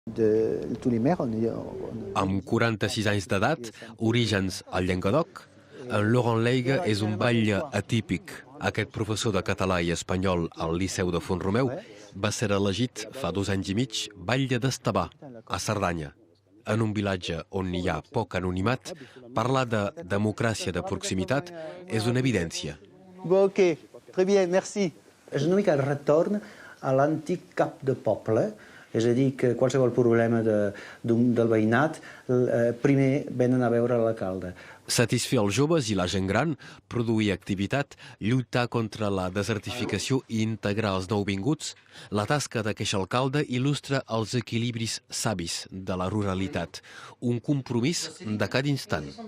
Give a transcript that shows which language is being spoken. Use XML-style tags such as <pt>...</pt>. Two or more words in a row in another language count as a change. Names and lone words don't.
<ca>Amb 46 anys d'edat, orígens al Llenguadoc, en Laurent Leiga és un batlle atípic. Aquest professor de català i espanyol al Liceu de Font-romeu va ser elegit fa 2 anys i mig batlle d'Estavar, a Cerdanya. En un vilatge on hi ha poc anonimat, parlar de democràcia de proximitat és una evidència.</ca> <fr>Ok, très bien, merci.</fr> <ca>És una mica el retorn a l'antic cap de poble, és a dir, que qualsevol problema del veïnat, primer venen a veure l'alcalde. Satisfer els joves i la gent gran, produir activitat, lluitar contra la desertificació i integrar els nouvinguts, la tasca d'aquest alcalde il·lustra els equilibris savis de la ruralitat, un compromís de cada instant.</ca>